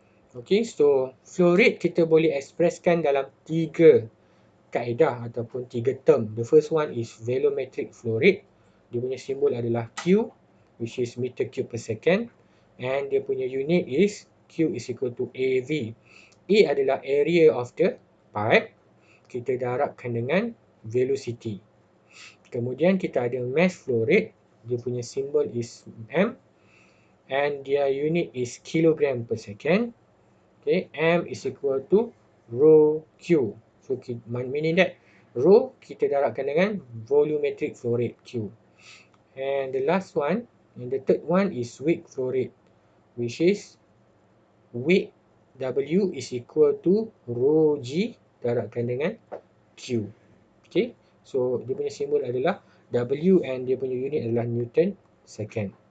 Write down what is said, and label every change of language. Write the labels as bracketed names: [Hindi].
[Malay] Okay, so flow rate kita boleh expresskan dalam 3 kaedah ataupun 3 term. [English] The first one is volumetric flow rate. [Malay] Dia punya simbol adalah [English] Q, which is meter cube per second, and dia punya unit is Q is equal to AV. A adalah area of the pipe. [Malay] Kita darabkan dengan velocity. Kemudian kita ada mass flow rate. Dia punya simbol [English] is M, and their unit is kilogram per second. Okay, M is equal to rho Q. So meaning that rho [Malay] kita darabkan dengan [English] volumetric flow rate Q. And the last one, and the third one is weight flow rate, which is weight W is equal to rho G [Malay] darabkan dengan [English] Q. [Malay] Okay, so dia punya simbol adalah W and dia punya unit adalah Newton second.